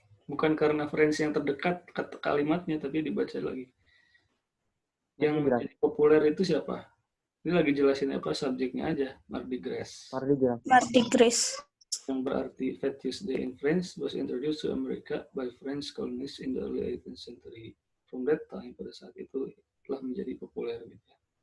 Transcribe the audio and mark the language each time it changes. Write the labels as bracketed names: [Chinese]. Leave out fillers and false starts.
[Indonesian] Bukan karena French yang terdekat kalimatnya, tapi dibaca lagi. Yang menjadi populer itu siapa? Ini lagi jelasin apa subjeknya aja. Mardi Gras. Mardi Gras. Yang berarti [English] Fat Tuesday in French was introduced to America by French colonists in the early 18th century. From that time, [Indonesian] pada saat itu telah menjadi populer gitu.